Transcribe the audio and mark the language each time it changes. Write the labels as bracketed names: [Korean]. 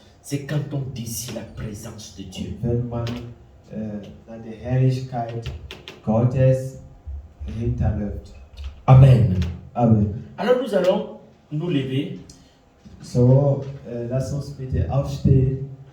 [French] C'est quand on désire la présence de Dieu. [German] Wenn man die Herrlichkeit Gottes hinterläuft. Amen. Amen. [French] Alors nous allons nous lever [German] So, lass uns bitte aufstehen